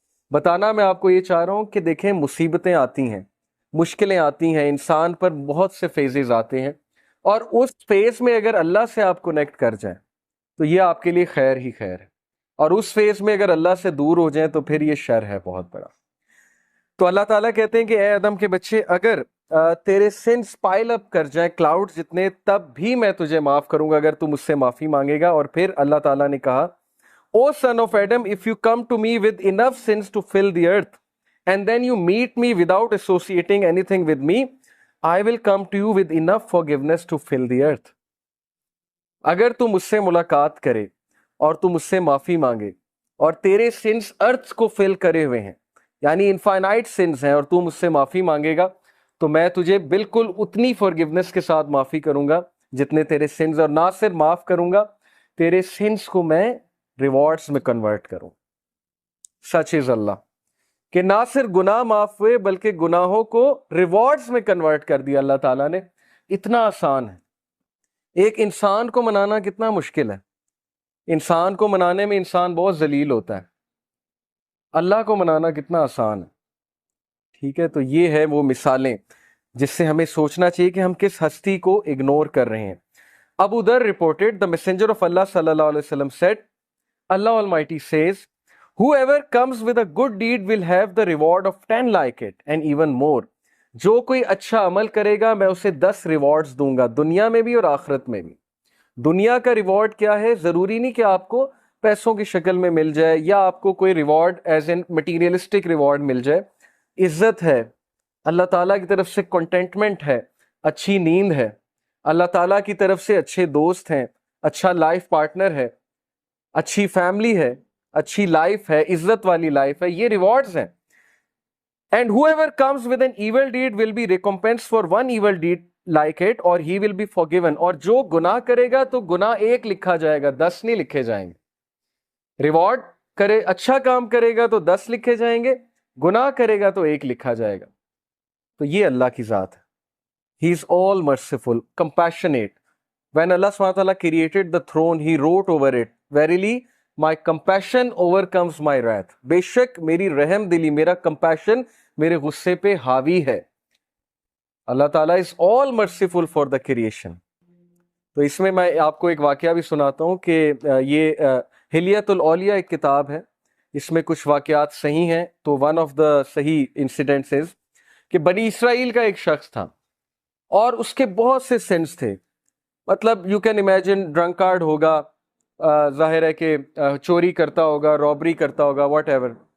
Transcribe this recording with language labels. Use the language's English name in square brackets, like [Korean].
[Urdu] بتانا میں آپ کو یہ چاہ رہا ہوں کہ دیکھیں مصیبتیں آتی ہیں، مشکلیں آتی ہیں، انسان پر بہت سے فیزز آتے ہیں، اور اس فیز میں اگر اللہ سے آپ کنیکٹ کر جائیں تو یہ آپ کے لیے خیر ہی خیر ہے، اور اس فیز میں اگر اللہ سے دور ہو جائیں تو پھر یہ شر ہے بہت بڑا. تو اللہ تعالیٰ کہتے ہیں کہ اے آدم کے بچے، اگر تیرے سنس پائل اپ کر جائیں کلاؤڈ جتنے، تب بھی میں تجھے معاف کروں گا اگر تو مجھ سے معافی مانگے گا. اور پھر اللہ تعالیٰ نے کہا [English] O son of Adam, if you come to me with enough sins to fill the earth, and then you meet me without associating anything with me, I will come to you with enough forgiveness to fill the earth. [Urdu] اگر تو مجھ سے ملاقات کرے اور تو مجھ سے معافی مانگے اور تیرے سنس ارتھ کو فل کرے ہوئے ہیں، یعنی [English] infinite sins [Urdu] ہیں، اور تو مجھ سے معافی مانگے گا تو میں تجھے بالکل اتنی فورگیونس کے ساتھ معافی کروں گا جتنے تیرے سنس، اور نہ صرف معاف کروں گا، تیرے سنس کو میں ریوارڈز میں کنورٹ کروں. [English] such is [Urdu] اللہ کہ نہ صرف گناہ معاف ہوئے بلکہ گناہوں کو ریوارڈز میں کنورٹ کر دیا اللہ تعالیٰ نے. اتنا آسان ہے. ایک انسان کو منانا کتنا مشکل ہے، انسان کو منانے میں انسان بہت ذلیل ہوتا ہے، اللہ کو منانا کتنا آسان ہے. ٹھیک ہے، تو یہ ہے وہ مثالیں جس سے ہمیں سوچنا چاہیے کہ ہم کس ہستی کو اگنور کر رہے ہیں. [English] Abu Dharr reported, the messenger of Allah sallallahu alaihi wasallam said, Allah Almighty says, whoever comes with a good deed will have the reward of 10 like it and even more. [Urdu] جو کوئی اچھا عمل کرے گا میں اسے 10 ریوارڈز دوں گا، دنیا میں بھی اور آخرت میں بھی. دنیا کا ریوارڈ کیا ہے؟ ضروری نہیں کہ آپ کو پیسوں کی شکل میں مل جائے یا آپ کو کوئی reward [English] as an materialistic reward [Urdu] مل جائے. عزت ہے، اللہ تعالیٰ کی طرف سے کنٹینٹمنٹ ہے، اچھی نیند ہے، اللہ تعالیٰ کی طرف سے اچھے دوست ہیں، اچھا لائف پارٹنر ہے، اچھی فیملی ہے، اچھی لائف ہے، عزت والی لائف ہے، یہ ریوارڈز ہیں. [English] And whoever comes with an evil deed will be recompensed for one evil deed like it or he will be forgiven. [Urdu] اور جو گناہ کرے گا تو گناہ 1 لکھا جائے گا، 10 نہیں لکھے جائیں گے. ریوارڈ کرے، اچھا کام کرے گا تو 10 لکھے جائیں گے، گناہ کرے گا تو 1 لکھا جائے گا. تو یہ اللہ کی ذات ہے. [English] He is all merciful, compassionate. When Allah SWT created the throne, He wrote over it, Verily, my compassion overcomes my wrath. [Urdu] بے شک میری رحم دلی، میرا compassion میرے غصے پہ حاوی ہے. [English] اللہ تعالیٰ is all merciful for the creation. [Urdu] تو اس میں آپ کو ایک واقعہ بھی سناتا ہوں کہ یہ حلیت الاولیاء ایک کتاب ہے، اس میں کچھ واقعات صحیح ہیں. تو [English] one of the [Urdu] صحیح [English] incidents is [Urdu] کہ بنی اسرائیل کا ایک شخص تھا اور اس کے بہت سے سینس تھے. مطلب [English] you can imagine drunkard [Urdu] ہوگا، ظاہر ہے کہ چوری کرتا ہوگا، رابری کرتا ہوگا، [English] Whatever.